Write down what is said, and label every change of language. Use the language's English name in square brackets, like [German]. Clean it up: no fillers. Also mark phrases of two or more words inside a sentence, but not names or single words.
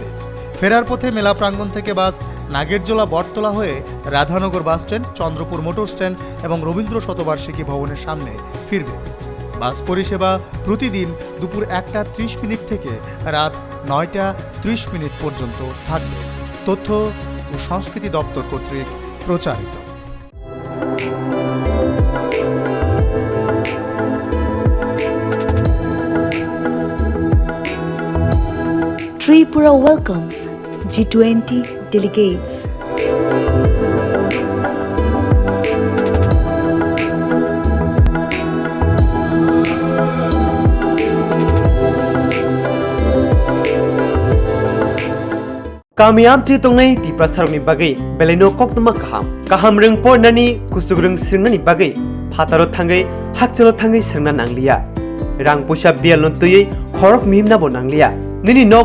[Bangla] ফেরার পথে মেলা প্রাঙ্গণ থেকে বাস নাগেরজোলা বটতলা হয়ে রাধানগর বাস স্ট্যান্ড, চন্দ্রপুর মোটর স্ট্যান্ড এবং রবীন্দ্র শতবার্ষিকী ভবনের সামনে ফিরবে। বাস পরিষেবা প্রতিদিন দুপুর 1টা 30 মিনিট থেকে রাত 9টা 30 মিনিট পর্যন্ত থাকবে। তথ্য ও সংস্কৃতি দপ্তর কর্তৃক প্রচারিত। [English] Tripura welcomes G20 delegates. [Kok Borok] Kamiam ci tongnai ti prasarni bagai beleno koktuma kaham reng pornani kusugreng sirnani bagai phataro thangai hakchalo thangai sirna nanglia rang pusa bialon tuyei khorok mimna bo nanglia nini nok